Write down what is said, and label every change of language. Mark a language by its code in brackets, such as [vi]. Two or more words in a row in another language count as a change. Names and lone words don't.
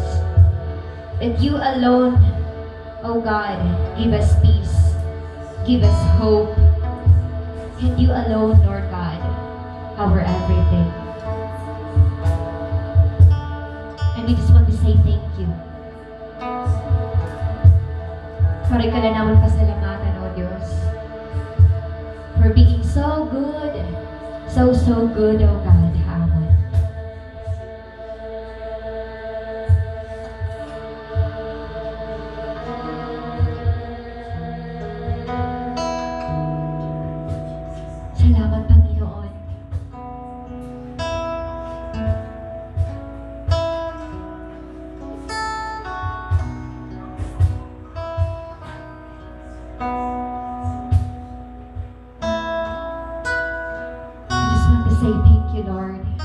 [en] That you alone, oh God, give us peace, give us hope. And you alone, Lord God, our everything. And we just want to say thank you. [pam] Pari ka na naman pasalamatan, O Diyos, [en] for being so good, so good, O God, Hamon. [tl] Salamat, Panginoon. [en] I just want to say thank you, Lord.